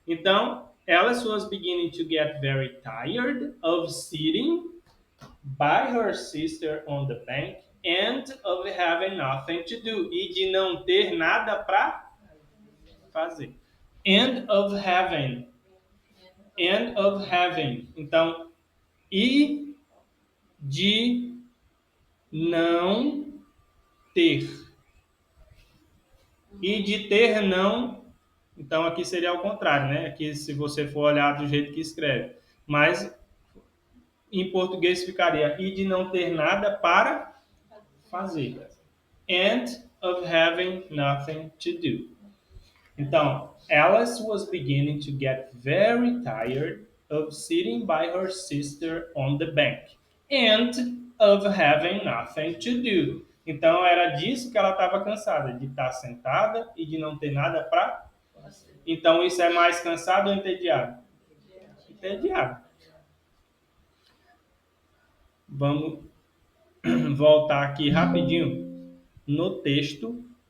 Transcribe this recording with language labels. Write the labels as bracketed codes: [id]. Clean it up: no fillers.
[en] Então, Alice was beginning to get very tired of sitting by her sister on the bank and of having nothing to do. [pt] E de não ter nada para fazer. [en] And of having. And of having. [pt] Então, e de não ter. E de ter não, então aqui seria ao contrário, né? Aqui se você for olhar do jeito que escreve. Mas em português ficaria e de não ter nada para fazer. [en] And of having nothing to do. Então, Alice was beginning to get very tired of sitting by her sister on the bank and of having nothing to do. [pt] Então, era disso que ela estava cansada, de estar sentada e de não ter nada para. Então, isso é mais cansado ou entediado? Entediado. Vamos voltar aqui rapidinho no texto.